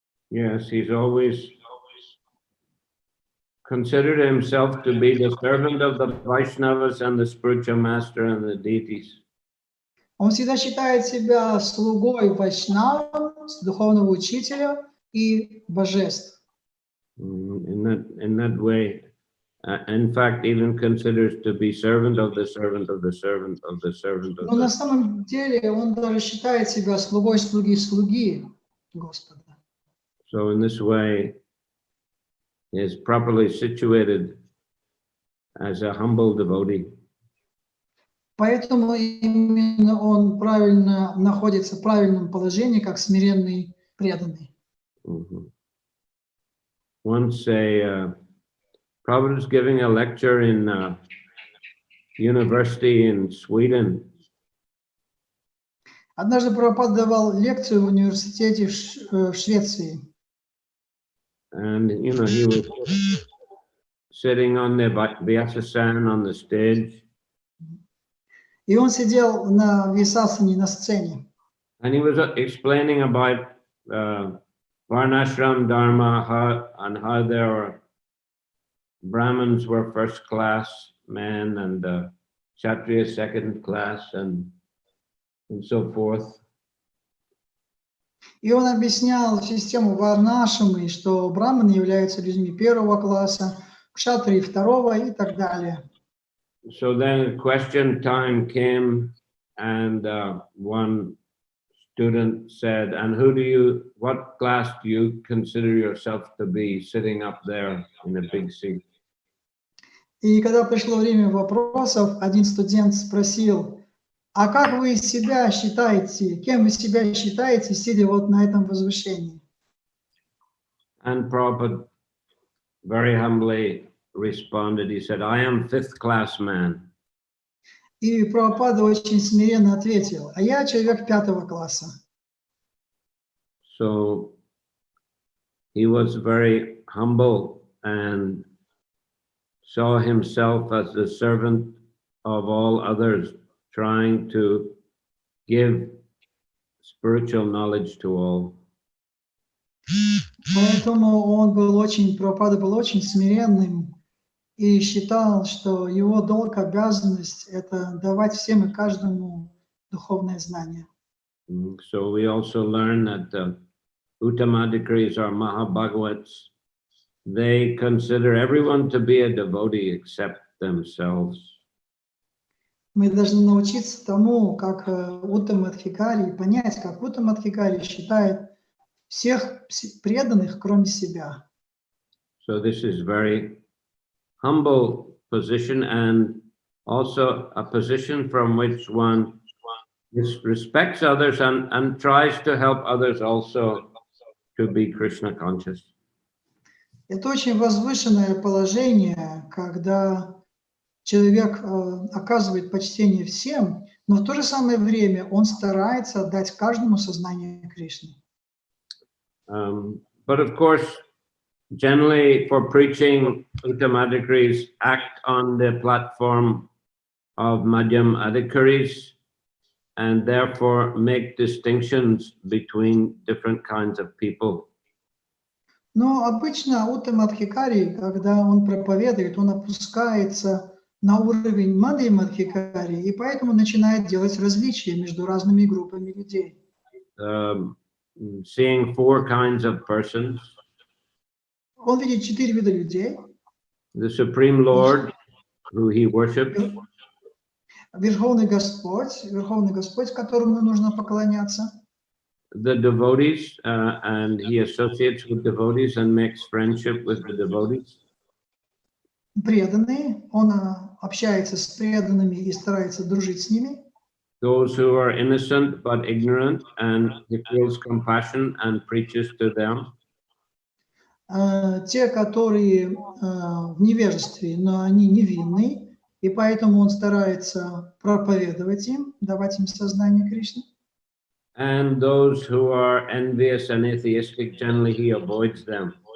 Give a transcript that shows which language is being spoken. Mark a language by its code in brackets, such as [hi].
[en] Yes, he's always considered himself to be the servant of the Vaishnavas and the spiritual master and the deities. [ru] Он всегда считает себя слугой вайшнава, духовного учителя и божеств. [en] In that way, in fact, even considers to be servant of the servant of the servant of the servant of [ru] Но на [en] the. [ru] самом деле он даже считает себя слугой слуги Господа. [en] So in this way, he is properly situated as a humble devotee. [ru] Поэтому именно он правильно находится в правильном положении, как смиренный преданный. [en] Once Prabhupada was giving a lecture in university in Sweden. [ru] Однажды Прабхупада давал лекцию в университете в Швеции. [en] And you know, he was sitting on the Vyasasana on the stage. [ru] И он сидел на висасане на сцене. [en] And he was explaining about Varnashram Dharma, and how there were Brahmins were first class men and Kshatriya second class and so forth. [ru] И он объяснял систему варнашамы, что браманы являются людьми первого класса, кшатрии второго и так далее. [en] So then question time came, and one student said, and what class do you consider yourself to be sitting up there in a big seat? [ru] И когда пришло время вопросов, один студент спросил, а как вы себя считаете, кем вы себя считаете, сидя вот на этом возвышении? [en] And Prabhupada very humbly responded, he said, I am fifth class man. [ru] И Прабхупада очень смиренно ответил, а я человек пятого класса. [en] So he was very humble and saw himself as the servant of all others, trying to give spiritual knowledge to all. [ru] Поэтому он был очень, Прабхупада был очень смиренным и считал, что его долг, обязанность – это давать всем и каждому духовное знание. [en] So we also learn that the Uttamadikaris or Mahabhagavats, they consider everyone to be a devotee except themselves. [ru] Мы должны научиться тому, как Уттамадхикари, понять, как Уттамадхикари считает всех преданных, кроме себя. [en] So this is very humble position, and also a position from which one respects others and tries to help others also to be Krishna conscious. [ru] Это очень возвышенное положение, когда человек оказывает почтение всем, но в то же самое время он старается дать каждому сознание Кришны. [en] But of course, generally for preaching, Uttamadikaris act on the platform of Madhyam Adhikaris and therefore make distinctions between different kinds of people. [ru] Но обычно Уттамадхикари, когда он проповедует, он опускается на уровень Мадхья-Мадхикари, и поэтому начинает делать различия между разными группами людей. [en] Seeing four kinds of persons. [ru] Он видит 4 вида людей. [en] The Supreme Lord, who he worships. [ru] Верховный Господь, которому нужно поклоняться. [en] The devotees, and he associates with devotees and makes friendship with the devotees. [ru] Преданные, он общается с преданными и старается дружить с ними. [en] Those who are innocent but ignorant, and he feels compassion and preaches to them. [ru] Те, которые в невежестве, но они невинны, и поэтому он старается проповедовать им, давать им сознание Кришны. [en] And those who are envious and atheistic, generally he avoids them.